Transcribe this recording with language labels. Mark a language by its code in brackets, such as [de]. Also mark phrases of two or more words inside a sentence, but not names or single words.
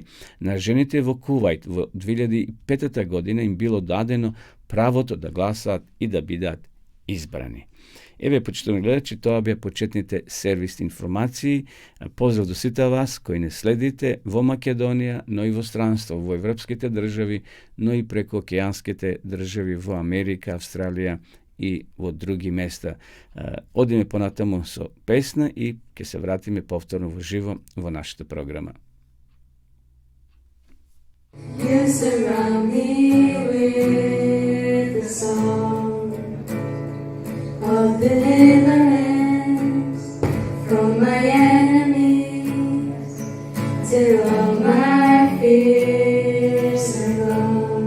[mk] На жените во Кувајт во 2005 година им било дадено правото да гласаат и да бидат избрани. Еве, почитувани гледачи, тоа беа почетните сервисни информации. Поздрав до сите вас кои не следите во Македонија, но и во странство, во европските држави, но и преку океанските држави во Америка, Австралија и в други места. Одиме понатамо со песна и ќе се вратиме повторно в живо в нашете програма. [en] You surround me with the song of deliverance from my enemies, till all my fears are gone.